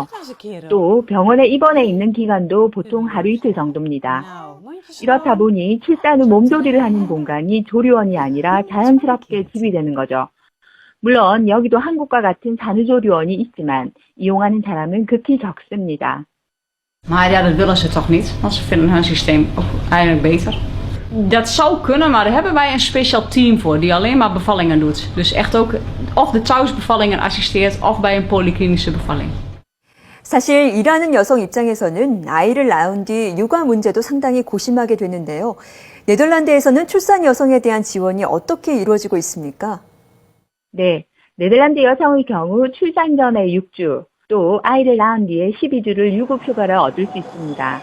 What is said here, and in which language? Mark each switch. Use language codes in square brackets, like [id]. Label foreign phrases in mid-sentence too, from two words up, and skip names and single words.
[ko] 또 병원에 입원해 있는 기간도 보통 하루 이틀 정도입니다. 이렇다 보니 출산 후 몸조리를 하는 공간이 조리원이 아니라 자연스럽게 집이 되는 거죠. 물론 여기도 한국과 같은 산후조리원이 있지만 이용하는 사람은 극히 적습니다. [nl] Maar ja, dat willen ze toch niet, want ze vinden hun systeem ook eigenlijk beter. Dat zou kunnen, maar daar hebben wij een speciaal team voor die alleen maar bevallingen doet. Dus echt ook of de thuisbevallingen assisteert of bij een polyklinische bevalling. [ko] 사실 일하는 여성 입장에서는 아이를 낳은 뒤 육아 문제도 상당히 고심하게 되는데요. 네덜란드에서는 출산 여성에 대한 지원이 어떻게 이루어지고 있습니까? 네, 네덜란드 여성의 경우 출산 전에 6주, 또 아이를 낳은 뒤에 12주를 유급휴가를 얻을 수 있습니다.